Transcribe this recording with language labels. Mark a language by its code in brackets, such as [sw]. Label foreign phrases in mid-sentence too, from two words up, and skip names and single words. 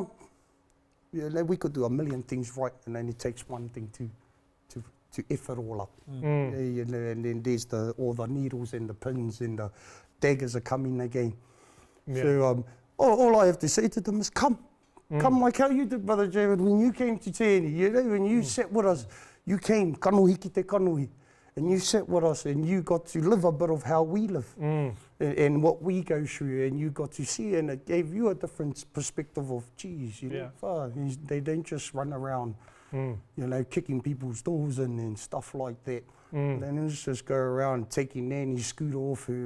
[en] You know, we could do a million things right, and only takes one thing to F it all up. You know, and then there's all the needles and the pins and the daggers are coming again. So all I have to say to them is come. Come like how you did, Brother Jared, when you came to Te Ani, you know, when you sat with us, you came, [mi] kanohi ki te kanohi, [en] and you sat with us and you got to live a bit of how we live and what we go through, and you got to see, and it gave you a different perspective of, geez, you know, they don't just run around, you know, kicking people's doors in and stuff like that. They don't just go around taking Nanny's scooter off her.